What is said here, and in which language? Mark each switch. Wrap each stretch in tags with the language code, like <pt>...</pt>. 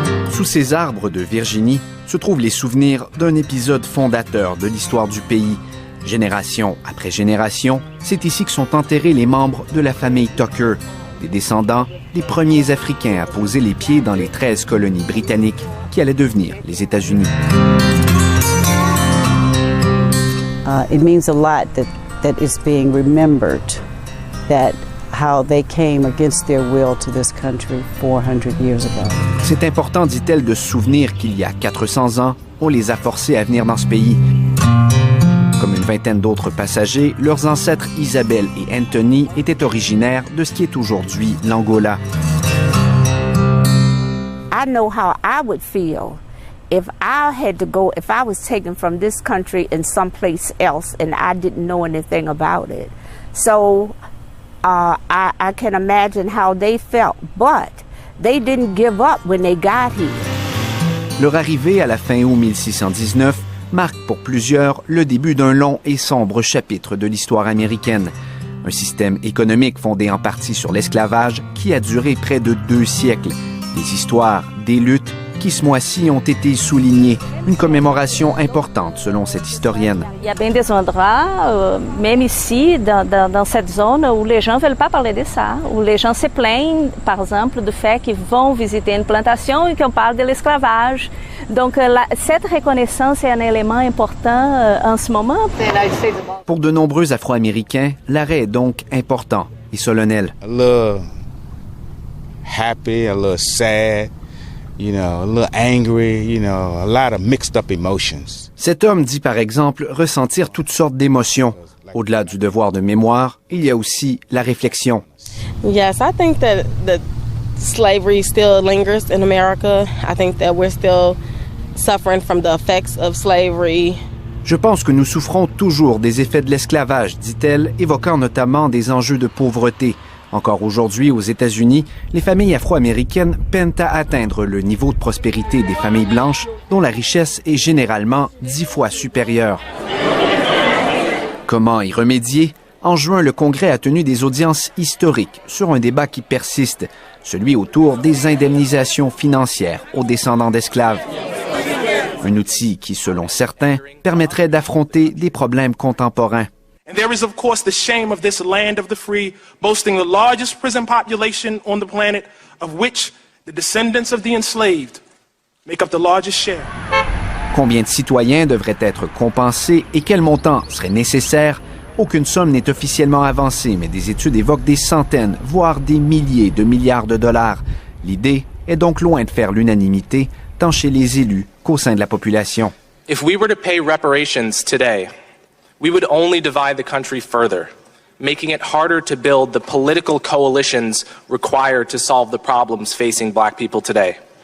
<fr>Sous ces arbres de Virginie se trouvent les souvenirs d'un épisode fondateur de l'histoire du pays. Génération après génération, c'est ici que sont enterrés les membres de la famille Tucker, des descendants des premiers Africains à poser les pieds dans les 13 colonies britanniques qui allaient devenir les États-Unis.</fr> <en>It means a lot that it's being remembered that how they came against their will to this country 400 years ago.</en> <fr>C'est important, dit-elle, de se souvenir qu'il y a 400 ans, on les a forcés à venir dans ce pays. Comme une vingtaine d'autres passagers, leurs ancêtres Isabelle et Anthony étaient originaires de ce qui est aujourd'hui l'Angola.</fr> <en>I know how I would feel if I had to go, if I was taken from this country and someplace else and I didn't know anything about it. So I can imagine how they felt, but they didn't give up when they got here.</en> <fr>Leur arrivée à la fin août 1619 marque pour plusieurs le début d'un long et sombre chapitre de l'histoire américaine. Un système économique fondé en partie sur l'esclavage qui a duré près de 2 siècles. Des histoires, des luttes qui ce mois-ci ont été soulignées. Une commémoration importante selon cette historienne. Il y a bien des endroits, même ici, dans cette zone, où les gens ne veulent pas parler de ça, où les gens se plaignent, par exemple, du fait qu'ils vont visiter une plantation et qu'on parle de l'esclavage. Donc, cette reconnaissance est un élément important en ce moment. Pour de nombreux Afro-Américains, l'arrêt est donc important et solennel.</fr> <en>A little happy, a little sad. You know, a little angry, you know, a lot of mixed up emotions.</en> <fr>Cet homme dit par exemple ressentir toutes sortes d'émotions. Au-delà du devoir de mémoire, il y a aussi la réflexion.</fr> <en>Yes, I think that slavery still lingers in America. I think that we're still suffering from the effects of slavery.</en> <fr>Je pense que nous souffrons toujours des effets de l'esclavage, dit-elle, évoquant notamment des enjeux de pauvreté. Encore aujourd'hui, aux États-Unis, les familles afro-américaines peinent à atteindre le niveau de prospérité des familles blanches, dont la richesse est généralement 10 fois supérieure. Comment y remédier? En juin, le Congrès a tenu des audiences historiques sur un débat qui persiste, celui autour des indemnisations financières aux descendants d'esclaves. Un outil qui, selon certains, permettrait d'affronter des problèmes contemporains.</fr> <en>And there is, of course, the shame of this land of the free, boasting the largest prison population on the planet, of which the descendants of the enslaved make up the largest share.</en> <fr>Combien de citoyens devraient être compensés et quel montant serait nécessaire? Aucune somme n'est officiellement avancée, mais des études évoquent des centaines, voire des milliers de milliards de dollars. L'idée est donc loin de faire l'unanimité, tant chez les élus qu'au sein de la population.</fr> <en>If we were to pay reparations today, we would only divide the country further, making it harder to build the political coalitions required to solve the problems facing Black people today.</en>